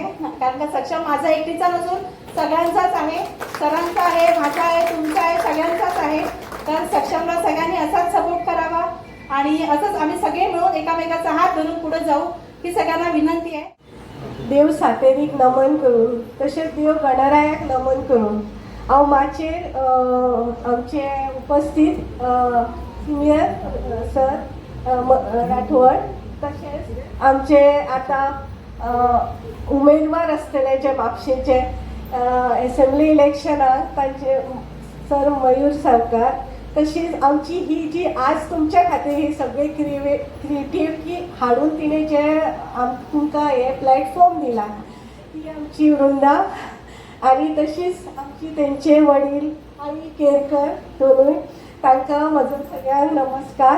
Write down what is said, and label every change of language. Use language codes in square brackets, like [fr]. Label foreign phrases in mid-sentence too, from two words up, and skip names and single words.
[mr] कारण का सक्षम माझा एकटीचा नसून सगळ्यांचाच आहे, सरांचा आहे, माझा आहे, तुमचा आहे, सगळ्यांचाच आहे. तर सक्षमला सगळ्यांनी असाच सपोर्ट करावा आणि असंच आम्ही सगळे मिळून एकामेकाचा हात धरून पुढे जाऊ ही सगळ्यांना विनंती आहे. [kok] देव सातेरीक नमन करून तसेच देव गणरायाक नमन करून हांव माचेर आमचे उपस्थित सिनियर सर राठोड तशेंच आमचे आतां उमेदवार आसतले जे म्हापशेचे एसेंब्ली इलेक्शनाक तांचे सर मयूर सरकार, तशीच आमची ही जी आज तुमच्या खातीर ही सगळी क्रिएटिव्हिटी हाडून तिने जे तुमकां हे प्लॅटफॉर्म दिला ती आमची वृंदा आणि तशीच आमची तेंचे वडील आणि केरकर दोनूय, तांकां म्हजो सगळ्यांक नमस्कार.